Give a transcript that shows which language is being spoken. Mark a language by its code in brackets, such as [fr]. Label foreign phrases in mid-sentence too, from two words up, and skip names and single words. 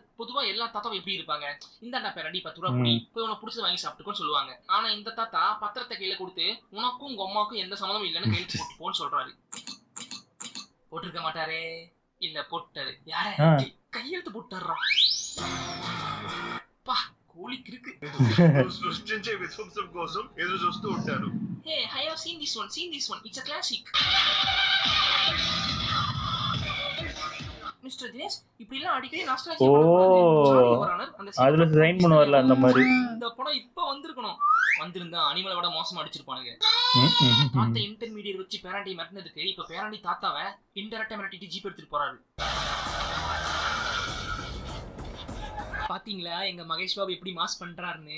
[ta] பொதுவா எல்லா தாத்தாவும் எப்படி இருப்பாங்க? இந்தாண்டா பேரடி 10 ரூபா புடி, போய் உனக்கு பிடிச்சது வாங்கி சாப்பிட்டுக்கோன்னு சொல்லுவாங்க. ஆனா இந்த தாத்தா பத்திரத்தை கையில கொடுத்து உனக்கும் உங்க அம்மாவுக்கும் எந்த சம்மந்தமும் இல்லைன்னு கையெழுத்து போட்டு போன்னு சொல்றாரு. போட்டிருக்க மாட்டாரே? இல்ல போட்டாரு. யார கையெழுத்து போட்டுறா? பா கோலிக்கு இருக்கு. [te] సృష్టించే విధ్వంసం కోసం ఎదురు చూస్తూ ఉంటారు. [en] Hey, I have seen this one. It's a classic. [ta] மிஸ்டர் தினேஷ், இப்படி எல்லாம் அடிக்கடி நாஸ்டாலஜியா பண்ணக்கூடாது. அந்த அதுல டிசைன் பண்ணுவார்ல அந்த மாதிரி. இந்த படம் இப்ப வந்திருக்கணும். வந்திருந்தா அனிமலை விட மோசமா அடிச்சிருப்பானுங்க. தாத்தா இன்டர்மீடியட் வச்சு பேரண்டி மிரட்டினதுக்கு இப்ப பேரண்டி தாத்தாவை இன்டெரக்டா மிரட்டிட்டு ஜீப் எடுத்துட்டு போறாரு. பாத்தீங்களா எங்க மகேஷ் பாபு எப்படி மாஸ் பண்றாருன்னு?